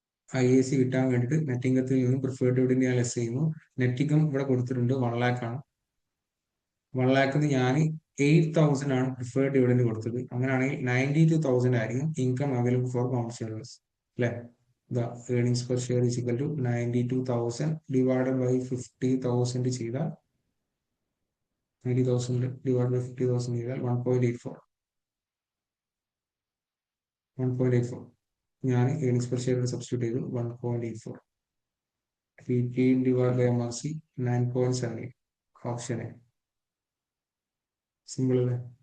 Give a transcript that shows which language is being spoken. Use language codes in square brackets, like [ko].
[ml] IAC കിട്ടാൻ വേണ്ടിയിട്ട് net ഇൻകത്തിൽ നിന്നും പ്രിഫേർഡ് ഡിവിഡൻഡ് ഞാൻ ലെസ് ചെയ്യുന്നു. നെറ്റ് ഇൻകം ഇവിടെ കൊടുത്തിട്ടുണ്ട് 1 lakh ആണ്. 1 lakh ഞാൻ 8,000 ആണ് പ്രിഫേർഡ് ഡിവിഡൻഡ് കൊടുത്തത്. അങ്ങനെയാണെങ്കിൽ 92,000 ആയിരിക്കും income available for common shares അല്ലെ. [en] The earnings per share is equal to 92,000 divided by 50,000 ചെയ്താൽ 90,000 divided by 50,000 ചെയ്താൽ 1.84. [ml] ഞാൻ ഏർണിംഗ്സ് പെർ ഷെയർ സബ്സ്റ്റിറ്റ്യൂട്ട് ചെയ്തു 1.84. [en] 18 divided by MRC 9.78. [ml] Option A. Simple അല്ലേ?